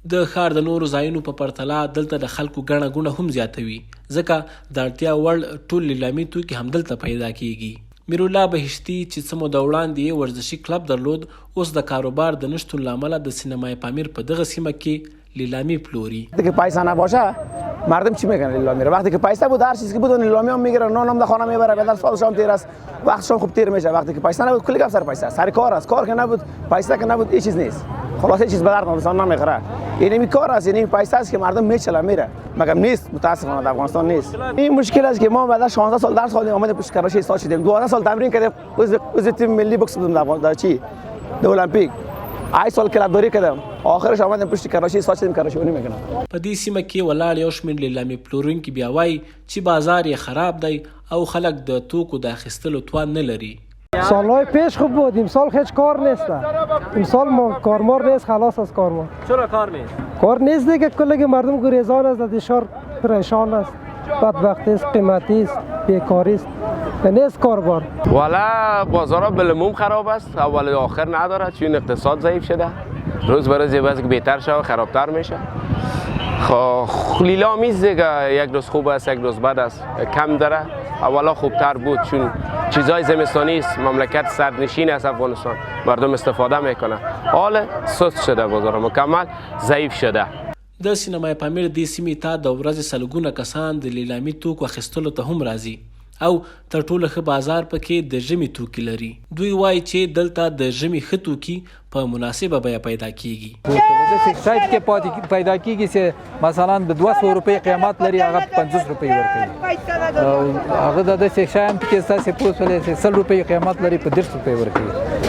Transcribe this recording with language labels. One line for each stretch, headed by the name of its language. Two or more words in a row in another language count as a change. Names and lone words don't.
Pashto: د ښار د نورو ځایونو په پرتله دلته د خلکو ګڼه ګوڼه هم زیاته وي ځکه د اړتیا وړ ټول لیلامي توکي همدلته پیدا کیږي. میرالله بهشتي چې څه موده وړاندې یې ورزشي کلب درلود اوس د کاروبار د نشتون له امله د سینمای پامیر په دغه سیمه کې لیلامی پلوري.
Persian: که پیسه نباشه مردم چی میکنن لیلامی رو؟ وقتی که پیسه بود هر چیزی که بود لیلامی هم میگیرن، نان هم در خانه میبره، بعد سالشون تیر است، وقتشون خوب تیر میشه. وقتی که پیسه نبود کلی گپ سر پیسه است، سر کار است. کار که نبود پیسه که نبود هیچ چیز نیست. خلاص هیچ چیز به درد انسان نمیخوره. این کار است، این پیسه است که مردم میچله میره، مگر نیست متاسفانه در افغانستان نیست. این مشکل است که ما بعد 16 سال درس خوندیم اومدیم پشت کراچی استاد شدیم، 12 سال تمرین کردیم، عضو تیم ملی بوکس بودم در چی؟ در المپیک. 8 سال کلابداری کردم، آخرش اومدم پشت کراچی استاد شدیم، کراچی ونی میکنم.
Pashto: په دې سیمه کې ولاړ یو شمېر لیلامي پلورونکي بیا وایي چې بازار یې خراب دی او خلک د توکو د اخیستلو توان نه لري.
Persian: سالهای پیش خوب بود، امسال هیچ کار نیست. امسال ما کارمار نیست، خلاص از کارمار. چرا کار نیست؟ کار نیست دیگه، کلی مردم گریزان است، از شهر پریشان است، بدبختی است، قیمتی است، بیکاری است. نیست کاربار. والا بازارها بالعموم خراب است، اول و آخر نداره چون اقتصاد ضعیف شده. روز به روز بعضی که بهتر شده خرابتر میشه. لیلامی دیگه یک روز خوب است یک روز بد است، کم داره. اولا خوبتر بود چون چیزای زمستانی است، مملکت سردنشین است افغانستان، مردم استفاده میکنه. حال سست شده، بازار مکمل ضعیف شده.
Pashto: د سینمای پامیر دې سیمې ته د ورځې سلګونه کسان د لیلامي توکو اخیستلو ته هم راځي او تر ټولو ښه بازار پکې د ژمي توکي لري. دوی وایي چې دلته د ژمي ښه توکي په مناسبه بیه پیدا کیږي. سایت کې پیدا کیږي چې مثلا د 200 روپۍ قیمت لري هغه 50 روپۍ ورکوي او هغه د داسې شیان کې ستاسې پوس ولې 100 روپۍ قیمت لري په 100 روپۍ ورکوي.